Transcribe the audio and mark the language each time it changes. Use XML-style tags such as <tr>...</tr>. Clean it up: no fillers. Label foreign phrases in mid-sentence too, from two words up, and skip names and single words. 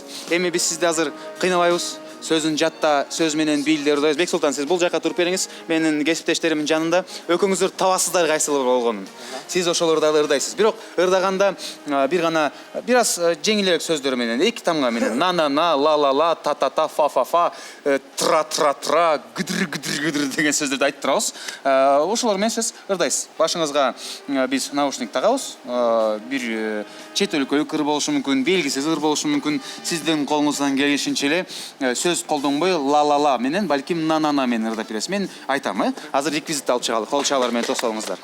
<ky>Эми биз сизди азыр кыйнабайбыз. Сөзүн жатта, сөз менен билди ырдайбыз. Бексултан, сиз бул жакка туруп бериңиз. Менин кесиптештеримдин жанында экөөңүздөр табасыздар кайсыл болгонун. Сиз ошолорду ырдайсыз. Бирок ырдаганда бир гана бир аз жеңилирээк сөздөр менен, эки тамга менен на на на, ла ла ла, та та та, фа фа фа, тра тра тра, гыдыр гыдыр гыдыр деген сөздөрдү айтып турабыз. Ошолор менен сиз ырдайсыз. Башыңызга биз наушник тагабыз. Бир чет өлкөлүк ыр болушу мүмкүн, белгисиз ыр болушу мүмкүн. Сиздин колуңуздан келишинче эле сөз колдонбой ла ла ла менен, балким на на на менен ырдап бересиз. Мен айтам, азыр реквизит алып чыгалы. Кол чабалар менен тосолуңуздар.</ky>